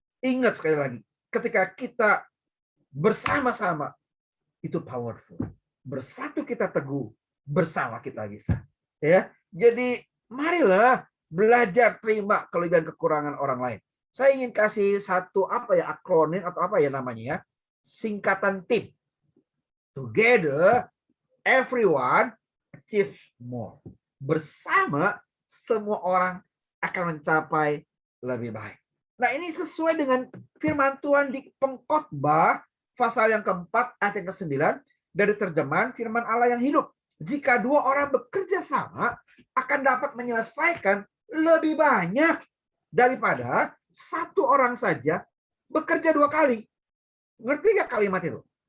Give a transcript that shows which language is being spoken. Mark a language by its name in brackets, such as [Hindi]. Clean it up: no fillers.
[Indonesian] Ingat sekali lagi, ketika kita bersama-sama itu powerful. Bersatu kita teguh, bersama kita bisa. Ya, jadi marilah belajar terima kelebihan kekurangan orang lain. Saya ingin kasih satu akronim atau namanya ya, singkatan TIP. [English] Together, everyone achieves more. [Indonesian] Bersama, semua orang akan mencapai lebih baik. Nah, ini sesuai dengan firman Tuhan di Pengkhotbah pasal yang keempat ayat yang ke-9 dari terjemahan firman Allah yang hidup. Jika dua orang bekerja sama, akan dapat menyelesaikan lebih banyak daripada satu orang saja bekerja dua kali. Ngerti nggak kalimat itu?